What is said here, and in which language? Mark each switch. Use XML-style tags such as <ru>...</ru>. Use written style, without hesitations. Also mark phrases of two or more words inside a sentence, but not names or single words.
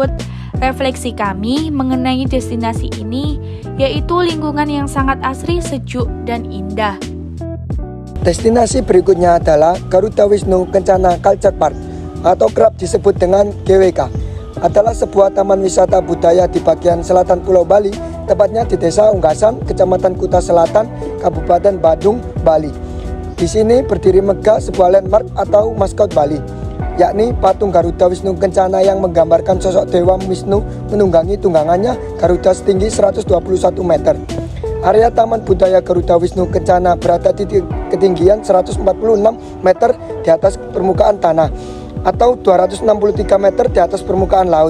<id>Refleksi kami mengenai destinasi ini yaitu lingkungan yang sangat asri, sejuk, dan indah. Destinasi berikutnya adalah Garuda Wisnu Kencana Culture Park atau kerap disebut dengan GWK. Adalah sebuah taman wisata budaya di bagian selatan Pulau Bali, tepatnya di Desa Unggasan, Kecamatan Kuta Selatan, Kabupaten Badung, Bali. Di sini berdiri megah sebuah landmark atau maskot Bali, yakni patung Garuda Wisnu Kencana yang menggambarkan sosok Dewa Wisnu menunggangi tunggangannya Garuda setinggi 121 meter. Area Taman Budaya Garuda Wisnu Kencana berada di ketinggian 146 meter di atas permukaan tanah atau 263 meter di atas permukaan laut.</id>